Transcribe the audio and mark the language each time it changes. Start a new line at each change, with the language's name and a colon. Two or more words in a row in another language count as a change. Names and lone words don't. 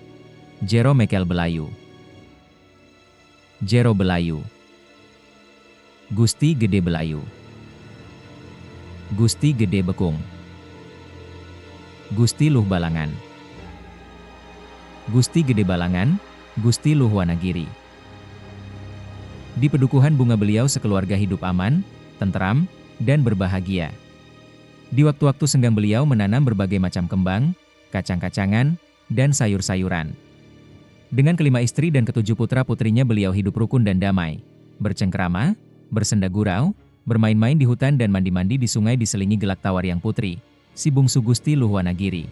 Indonesian: Jero Mekel Belayu, Jero Belayu, Gusti Gede Belayu, Gusti Gede Bekung, Gusti Luh Balangan, Gusti Gede Balangan, Gusti Luh Wanagiri. Di pedukuhan bunga beliau sekeluarga hidup aman, tentram, dan berbahagia. Di waktu-waktu senggang beliau menanam berbagai macam kembang, kacang-kacangan, dan sayur-sayuran. Dengan kelima istri dan ketujuh putra-putrinya beliau hidup rukun dan damai, bercengkrama, bersenda gurau, bermain-main di hutan dan mandi-mandi di sungai diselingi gelak tawar yang putri, si bungsu Gusti Luh Wanagiri.